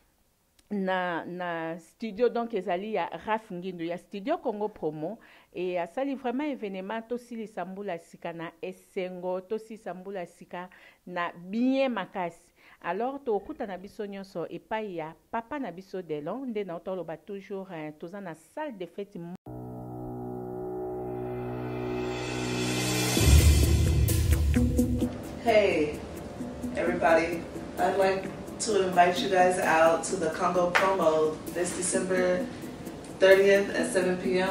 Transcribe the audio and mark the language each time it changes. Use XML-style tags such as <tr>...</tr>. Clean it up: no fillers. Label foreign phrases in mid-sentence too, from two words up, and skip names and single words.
<ln>Na studio donc ezali ya Raf Ngindu ya studio Congo Promo et asali</ln> <fr>vraiment événement</fr> <ln>to sili sambula sika na esengo to si sambula sika na bien makasi. Alors to okuta na biso nyonso epai ya papa na biso Delon nde na otoloba toujours toza na</ln> <fr>salle de fête.</fr> <en>Hey everybody, I'd like to invite you guys out to the Congo Promo this December 30th at 7 p.m.</en>